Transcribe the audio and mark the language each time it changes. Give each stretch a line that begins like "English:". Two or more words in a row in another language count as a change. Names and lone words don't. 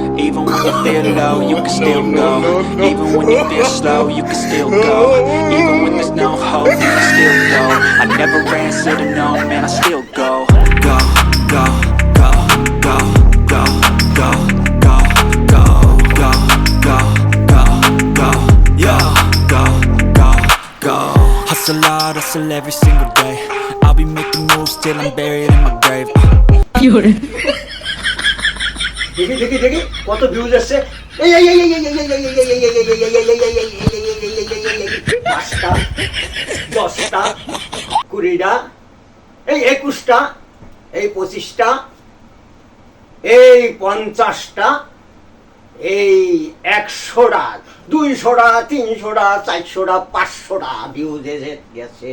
English: Even when you feel low, you can still go. Even when you feel slow, you can still go. Even when there's no hope, you can still go. I never answer to no, man, I still go. Go, go, go, go, go, go, go, go, go, go, go, go, yo, go, go, go. Hustle hard, hustle every single day. I'll be making moves till I'm buried in my grave.
Bangla: দেখি দেখি দেখি কত ভিউজ আসছে। পাঁচটা, 10টা, 20টা, 21টা, 25টা, 50টা, 100টা, 200টা, 300টা, 400টা, 500টা ভিউজ গেছে।